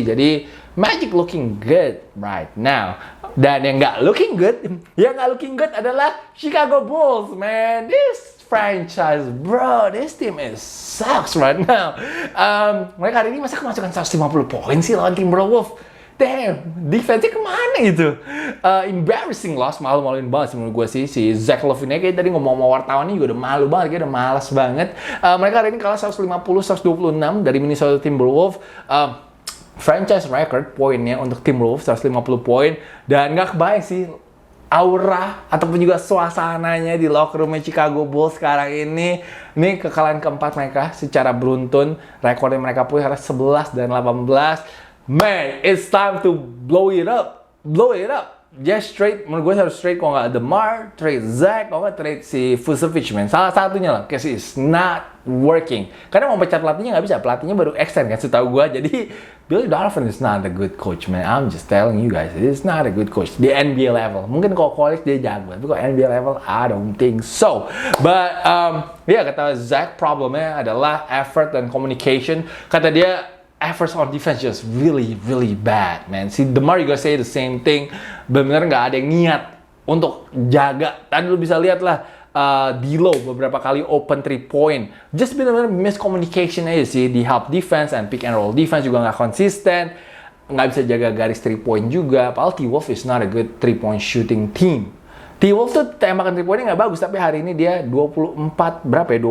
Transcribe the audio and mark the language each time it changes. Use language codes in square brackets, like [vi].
[en] Jadi, Magic looking good right now. [id] Dan yang nggak [en] looking good [id] adalah Chicago Bulls, man. [en] This franchise, bro, this team is sucks right now. [id] Mereka hari ini masa kemasukan 150 poin sih lawan Timberwolves. Damn, defense-nya kemana itu? [en] Embarrassing loss, [id] malu-maluin banget sih menurut gue sih. Si Zach LaVine kayak tadi ngomong sama wartawan ini juga udah malu banget, kayak udah malas banget. Mereka hari ini kalah 150-126 dari Minnesota Timberwolves. Franchise record poinnya untuk Timberwolves 150 poin. Dan nggak kebayang sih aura ataupun juga suasananya di locker room Chicago Bulls sekarang ini. Ini kekalahan keempat mereka secara beruntun. Rekornya mereka punya 11 dan 18. [en] Man, it's time to blow it up. Blow it up. Just straight, [id] menurut gue harus straight. Kalau nggak DeMar, trade Zach, kalau nggak trade si Vucevic, man. Salah satunya lah, [en] because it's not working. [id] Karena mau pecat pelatihnya nggak bisa. Pelatihnya baru extend kan, setahu gue. Jadi, Billy Donovan [en] is not a good coach, man. I'm just telling you guys, he's not a good coach. Di NBA level. [id] Mungkin kalau college dia jago. Tapi kalau NBA level, [en] I don't think so. [id] But, kata Zach, problemnya adalah effort dan communication. Kata dia, [en] efforts on defense just really, really bad, man. [id] Si DeMar juga [en] say the same thing. [id] Bener-bener nggak ada yang niat untuk jaga. Tadi lu bisa lihat lah, D'Lo beberapa kali open 3 point. Just bener-bener miscommunication aja sih di help defense and pick and roll defense juga nggak konsisten. Nggak bisa jaga garis 3 point juga. [en] Padahal T-Wolves is not a good 3 point shooting team. [id] T-Wolves tuh tembakan 3 pointnya nggak bagus, tapi hari ini dia 24, berapa ya?